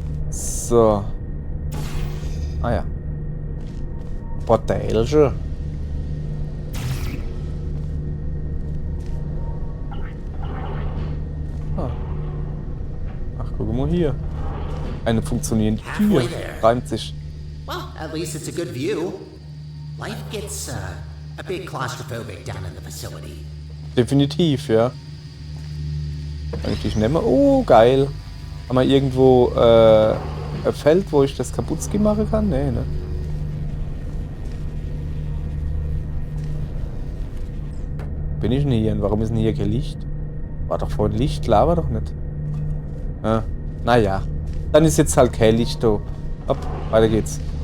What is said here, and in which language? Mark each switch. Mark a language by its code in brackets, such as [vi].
[de] So. Ah ja. Portalge. Ah. Ach, guck mal hier. Eine funktionierende Tür. Reimt sich. [en] Well, at least it's a good view. Life gets a bit claustrophobic down in the facility. [de] Definitiv, ja. Kann ich dich nehmen? Oh, geil. Haben wir irgendwo ein Feld, wo ich das kaputt machen kann? Nee, ne? Bin ich denn hier? Und warum ist denn hier kein Licht? War doch vorhin Licht, klar war doch nicht. Ja. Naja. Dann ist jetzt halt kein Licht da. Hopp, weiter geht's.